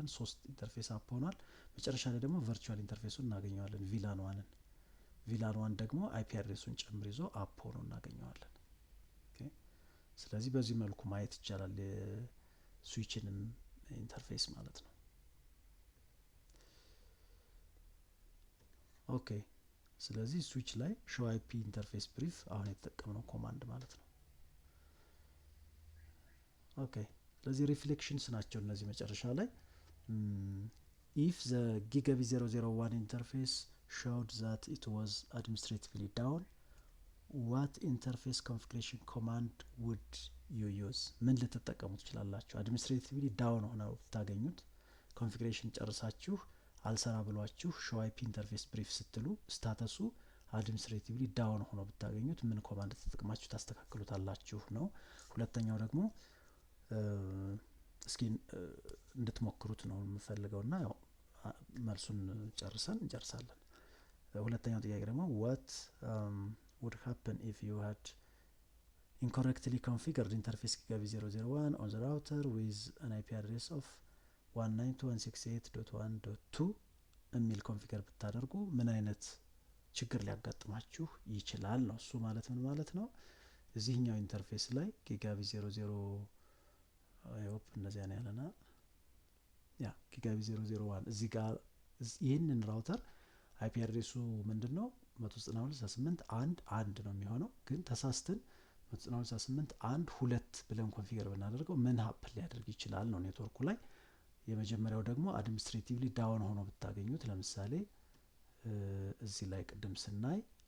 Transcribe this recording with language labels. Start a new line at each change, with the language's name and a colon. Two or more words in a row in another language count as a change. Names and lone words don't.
Amharic: ሶስት
English: interface up
Amharic: ሆኗል። መጨረሻ ላይ ደግሞ
English: virtual interface
Amharic: እናገኘዋለን ቪላን 1ን። ቪላን 1 ደግሞ
English: IP address
Amharic: ጨምር ይዞ አፕ ሆኖ እናገኘዋለን። ኦኬ ስለዚህ በዚህ መልኩ ማየት ይቻላል የስዊችንም ኢንተርፌስ ማለት ነው። ኦኬ ስለዚህ ስዊች ላይ
English: show IP interface brief
Amharic: አሁን የተጠቀምነው ኮማንድ ማለት ነው። ኦኬ ስለዚህ ሪፍሌክሽንስ ናቸው እነዚህ መጨረሻ ላይ
English: if the gigabit 001 interface showed that it was administratively down, what interface configuration command would you use?
Amharic: ምን ልትጠቀሙ ትችላላችሁ?
English: administratively down
Amharic: ሆነው ታገኙት ኮንፊግሬሽን ጨርሳችሁ አልሰራ ብሏችሁ
English: show IP interface brief
Amharic: ስትሉ ስታተሱ
English: administratively down
Amharic: ሆኖ ብታገኙት ምን ኮማንድ ተጠቅማችሁ ታስተካክሉታላችሁ ነው። ሁለተኛው ደግሞ እስኪ እንድትሞክሩት ነው የምፈልገውና ያው መልሱን እንጨርሳለን። ሁለተኛው ጥያቄ ደግሞ
English: what would happen if you had incorrectly configured interface gigabit 001 on the router with an IP address of
Amharic: 192.168.1.2 የሚል ኮንፊገር ብታደርጉ ምን አይነት ችግር ሊያጋጥማችሁ ይችላል ነው። እሱ ማለት ምን ማለት ነው? እዚህኛው ኢንተርፌስ ላይ ጊጋቢት 00 አይሆፕ እንደዚያ ነው ያለና ያ ጊጋቢት 001 እዚህ ጋር ይህንን ራውተር አይፒ አድሬሱ ምንድነው 192.168.1.1 ነው የሚሆነው። ግን ተሳስተን 192.168.1.2 ብለን ኮንፊገር ብናደርገው ምን ሀፕን ሊያደርግ ይችላል ነው ኔትወርኩ ላይ። የመጀመሪያው ደግሞ
English: administratively down
Amharic: ሆኖ ብታገኙት ለምሳሌ እዚህ ላይ ቅድም ስናይ